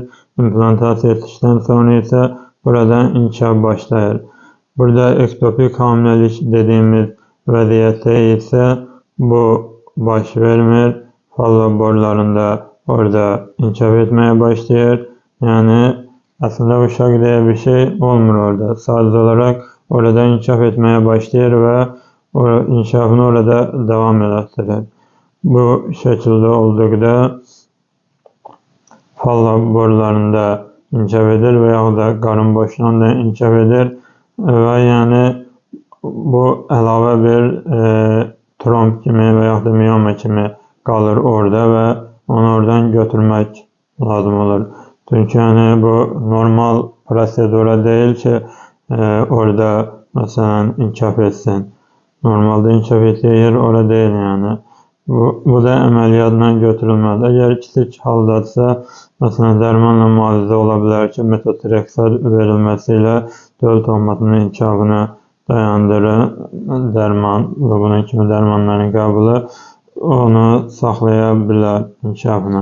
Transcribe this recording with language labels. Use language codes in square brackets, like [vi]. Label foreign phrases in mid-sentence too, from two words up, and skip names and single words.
[az] İmplantasiya etdikdən sonra isə buradan inkişaf başlayır. Burada ektopik hamiləlik dediğimiz vəziyyətdə isə bu baş vermir. Fallob borularında orada inkişaf etmeye başlayır. Yəni aslında uşaq diye bir şey olmur orada. [tr] Sadece olarak orada inkişaf etmeye başlayır ve inkişafını orada devam ettirir. [az] Bu şəkildə olduqda fallob borularında inkişaf edir və yaxud da qarın boşluğunda inkişaf edir və yəni bu əlavə bir tromb kimi və yaxud da miyoma kimi qalır orada və onu oradan götürmək lazım olur. [tr] Çünkü yani bu normal prosedura değil ki orada mesela inkişaf etsin. Normalde inkişaf ettiği yer orada değil yani. [az] Bu da əməliyyatla götürülməli. Əgər kiçik haldadsa, məsələn, dərmanla müalicə ola bilər ki, metotrexat verilməsiyle döl toxumasının inkişafını dayandırır. Dərman və bunun kimi dərmanların qəbulu onu saxlaya bilər inkişafını.